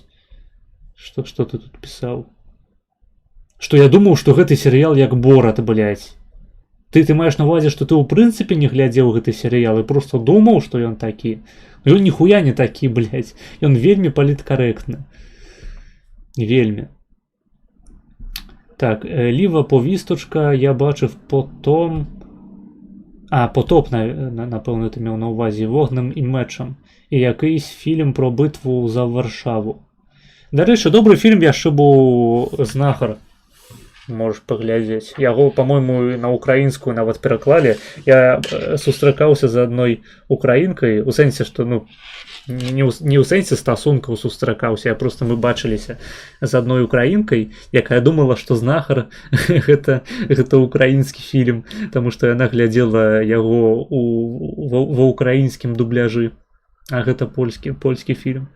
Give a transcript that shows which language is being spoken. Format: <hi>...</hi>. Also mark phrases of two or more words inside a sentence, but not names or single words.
<be>Што ты тут пісаў? Што я думаў, што гэты серыял як Борат, блядь. Ты маеш на ўвазе, што ты ў прынцыпе не глядзеў гэты серыял і проста думаў, што ён такі. Ён ніхуя не такі, блядь. Ён вельмі паліткарэктны. Вельмі.</be> <uk>Так, ліва повісточка, я бачив потом... Потоп, напевно, ти мав на увазі, Вогнем і мечем. І якийсь фільм про битву за Варшаву. До речі, добрий фільм яшчэ був «Знахар». Можеш поглядзець.</uk> <be>Яго, по-моему, на украінскую нават пераклалі. Я сустракаўся з адной украінкай, у сэнсе, што, ну, не ў сэнсе стасункаў сустракаўся, просто мы бачыліся з адной украінкай, якая думала, што «Знахар» гэта украінскі фільм, таму што яна глядзела яго ва ўкраінскім дубляжы, а гэта польскі фільм.</be>